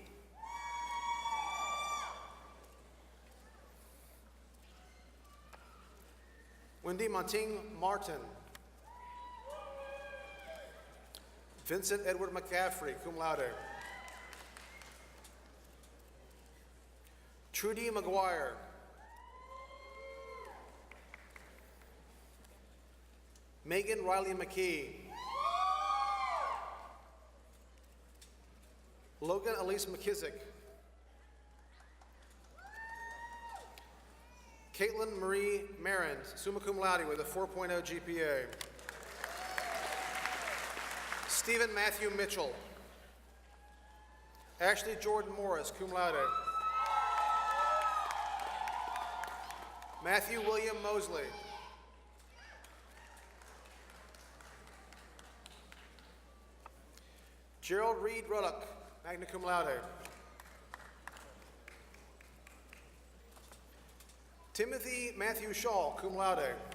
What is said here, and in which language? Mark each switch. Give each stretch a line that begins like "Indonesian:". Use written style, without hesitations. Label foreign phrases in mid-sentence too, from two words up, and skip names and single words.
English: Wendy Monting Martin. Vincent Edward McCaffrey,
Latin: cum laude.
English: Trudy McGuire. Megan Riley McKee. Logan Elise McKissick. Caitlin Marie Marins,
Latin: summa cum laude
English: with a 4.0 GPA. Stephen Matthew Mitchell. Ashley Jordan Morris,
Latin: cum laude.
English: Matthew William Mosley. Gerald Reed Ruddock,
Latin: magna cum laude.
English: Timothy Matthew Shaw,
Latin: cum laude.